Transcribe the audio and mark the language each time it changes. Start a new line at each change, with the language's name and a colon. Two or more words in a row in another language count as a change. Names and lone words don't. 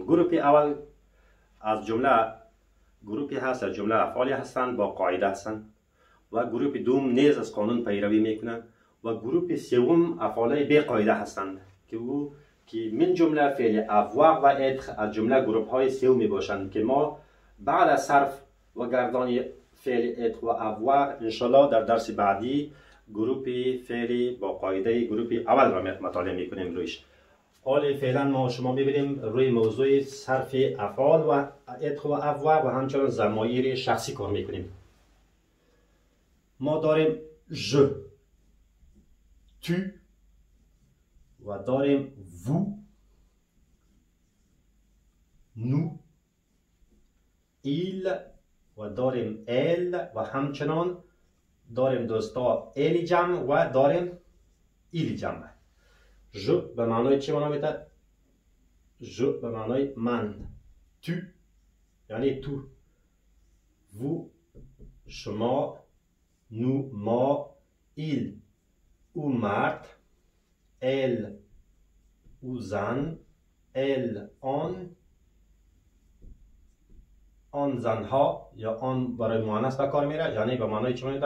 Persian: گروپ اول از جمله گروپی هست، از جمله افعالی هستند با قاعده هستند، و گروپ دوم نیز از قانون پیروی میکنند، و گروپ سوم افعال بی قاعده هستند که من جمله فعل avoir و être از جمله گروپ های سوم می باشند که ما بعد از صرف و گردان فعل être و avoir انشالله در درس بعدی گروپ فعلی با قاعده گروپ اول را مطالعه میکنیم رویش. حال فعلا ما شما میبینیم روی موضوع صرف افعال و être و avoir و همچنان ضمایر شخصی کار میکنیم. ما داریم
French: je، tu
Persian: و داریم
French: vous، nous، il
Persian: و داریم elle و همچنان داریم دوستا ال جمع و داریم ایل جمع. je به معنای چی معنا میده؟ je به معنای من، tu یعنی تو، vous شما، nous ما، il او مرد، elle او زن، elle آن زنها یا آن برای مؤنث به کار میره، یعنی به معنای چی میده؟